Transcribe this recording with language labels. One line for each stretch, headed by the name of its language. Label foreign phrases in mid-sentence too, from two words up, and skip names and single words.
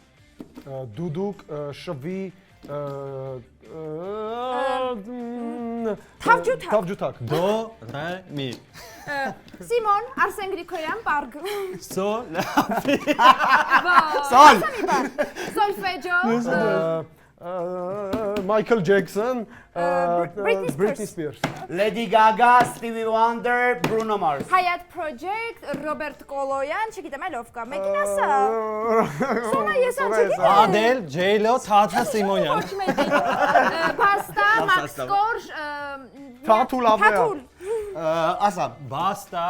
Armenian: Դուդուկ, շվի, Թավջութակ։ Թավջութակ։ Դո, ռե, մի։ Սիմոն, Արսեն Գրիգորյան, Պարգ։ Սո, Սոլ։ Սոլֆեջո, Michael Jackson, Britney Britney Spears, Spears. Lady Gaga, Stevie Wonder, Bruno Mars։ Hayat Project, Ռոբերտ Կոլոյան, չգիտեմ այլ ով կա, մեկին ասա։ Սոնա ես անջգիտեմ։ Ադել, Ջեյլո, Թաթա Սիմոնյան։ Ոչ մեկին։ Բաստա, Մաքս Կորշ, Թաթուլ ավնեա։ Թաթուլ։ Ասա։ Բաստա,